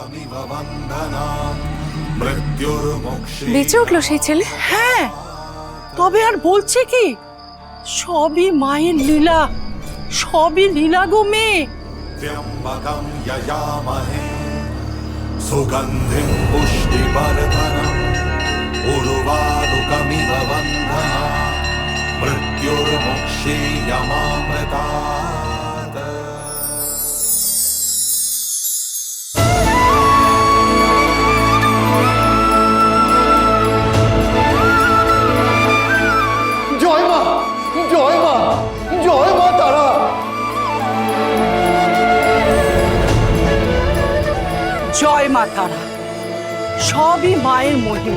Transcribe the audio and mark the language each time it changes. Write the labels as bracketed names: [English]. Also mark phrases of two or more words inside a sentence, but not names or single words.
[Bangla] বেঁচে উঠলো সেই ছেলে? হ্যাঁ, তবে আর বলছে কি, সবই মায়ের লীলা, সবই লীলা গো মেয়ে। [Sanskrit] त्र्यम्बकं यजामहे सुगन्धिं पुष्टिवर्धनम् उर्वारुकमिव बन्धनात् मृत्युर्मुक्षीयमामृतात्। [Bangla] জয় মা, জয় মা, জয় মা তারা। জয় মা তারা, সবই মায়ের মহিমা।